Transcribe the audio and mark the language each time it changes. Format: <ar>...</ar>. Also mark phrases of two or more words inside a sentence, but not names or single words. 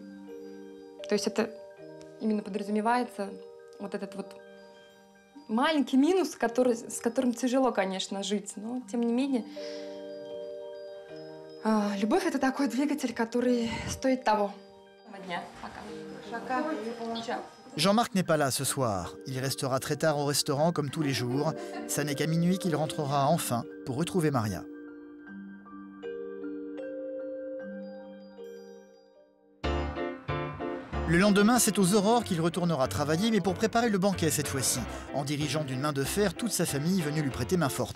<ru>То есть это именно подразумевается вот этот вот маленький минус, с которым тяжело, конечно, жить, но тем не менее любовь — это такой двигатель, который стоит того. Дня. Пока. Ciao.</ru> <fr>Jean-Marc n'est pas là ce soir. Il restera très tard au restaurant comme tous les jours. Ça n'est qu'à minuit qu'il rentrera enfin pour retrouver Maria. Le lendemain, c'est aux aurores qu'il retournera travailler, mais pour préparer le banquet cette fois-ci, en dirigeant d'une main de fer toute sa famille venue lui prêter main forte.</fr>